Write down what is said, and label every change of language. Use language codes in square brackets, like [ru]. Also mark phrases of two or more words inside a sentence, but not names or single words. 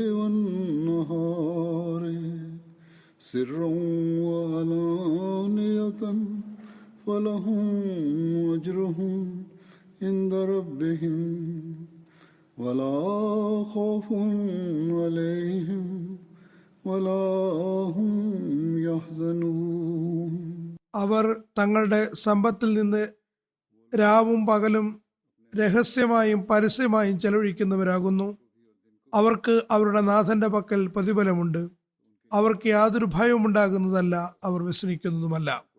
[ar] والنهار سرا وعلانية فلهم أجرهم عند ربهم ولا خوف عليهم ولا هم يحزنون. [ml] അവർ തങ്ങളുടെ സമ്പത്തിൽ നിന്ന് രാവും പകലും രഹസ്യമായും പരസ്യമായും ചെലവഴിക്കുന്നവരാകുന്നു. അവർക്ക് അവരുടെ നാഥന്റെ പക്കൽ പ്രതിഫലമുണ്ട്. അവർക്ക് യാതൊരു ഭയവും ഉണ്ടാകുന്നതല്ല, അവർ വ്യസനിക്കുന്നതുമല്ല.